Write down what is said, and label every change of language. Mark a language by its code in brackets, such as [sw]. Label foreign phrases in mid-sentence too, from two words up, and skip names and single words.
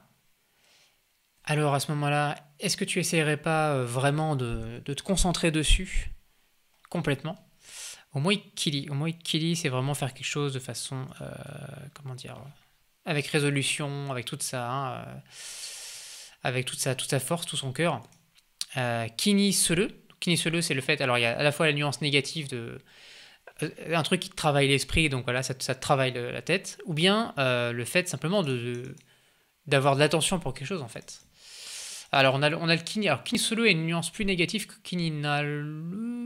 [fr] Alors à ce moment-là, est-ce que tu essaierais pas vraiment de te concentrer dessus complètement? Omoikkiri, c'est vraiment faire quelque chose de façon, comment dire, avec résolution, avec toute sa, hein, avec toute sa force, tout son cœur. [ja] 気にする。気にする, [fr] c'est le fait. Alors il y a à la fois la nuance négative de un truc qui te travaille l'esprit, donc voilà, ça te travaille la tête, ou bien le fait simplement d'avoir de l'attention pour quelque chose en fait. Alors on a le kini. Alors [ja] 気にする [fr] est une nuance plus négative que [ja] 気になる.